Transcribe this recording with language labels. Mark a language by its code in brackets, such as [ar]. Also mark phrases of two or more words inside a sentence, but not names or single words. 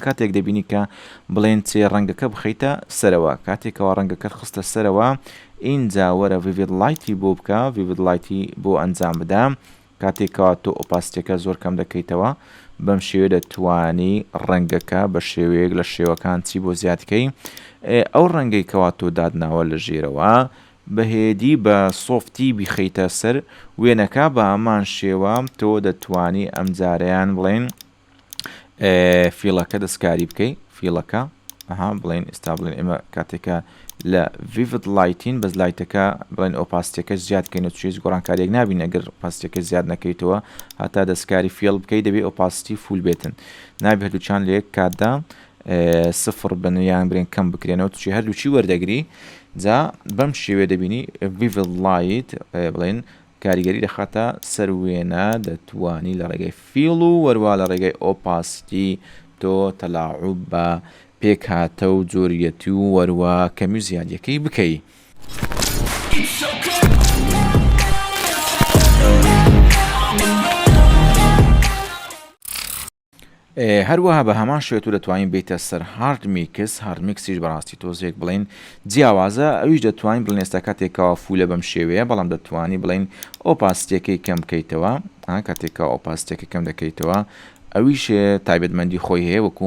[ckb] کاتێک دەبینی کە بڵێن چێ ڕەنگەکە بخەیتە سەرەوە کاتێکەوە ڕەنگەکەت خستە سەرەوە اینجا وەرە ڤیڤید لایتی بۆ بکە ڤیڤید لایتی بۆ ئەنجام بدە کاتێکەوە تۆ ئۆپاسیتیەکە زۆر کەم دەکەیتەوە بەم شێوێ دەتوانی ڕەنگەکە بە شێوەیەک لە شێوەکان چی بۆ زیادکەی ئەو ڕەنگەی کەوا تۆ دادناوە لە ژێرەوە بەهێدی بە سۆفتی بیخەیتە سەر وێنەکە بە ئەمان شێوە تۆ دەتوانی ئەم جارەیان بڵێن فیڵەکە دەستکاری بکەی فیڵەکە بڵێن ئێستا بڵێن ئێمە کاتێکە لە [en] vivid lighting [ckb] بەس لایتەکە بڵێن ئۆپاسیتیەکە زیادکەینەوە چێز گۆڕانکاریەک نابین ئەگەر ئۆپاسیتیەکە زیاد نەکەیتەوە هەتا دەستکاری فێڵ بکەیت دەبێت ئۆپاسیتی فول بێتن نابێت هەردووچیان لە یەک کاتدا سفر بن یان برێن کەم بکرێنەوە توی هەردووچی وەردەگری جا بەم شێوێ دەبینی [en] vivid light [ckb] بڵێن کاریگەری دەخاتە سەروێنە دەتوانی لە ڕێگەی فیڵ و وەروە لە ڕێگەی ئۆپاسیتی تۆ تەلاعوب بە پێک هاتە و جۆریەتی و وەروە کەمی زیادیەکەی بکەی. هەروەها بە هەمان شێت و دەتوانین بیتە سەر هارد میکسیش بەڕاستی تۆزێک بڵین جیاوازە ئەویش دەتوانین بڵێن ئێستا کاتێکەوە فولە بەم شێوەیە بەڵام دەتوانی بڵین ئۆپاسیتیەکەی کەم بکەیتەوە کاتێکەوە ئۆپاسیتیەکە کەم دەکەیتەوە ئەویش تایبەتمەندی خۆی هەیە وەکو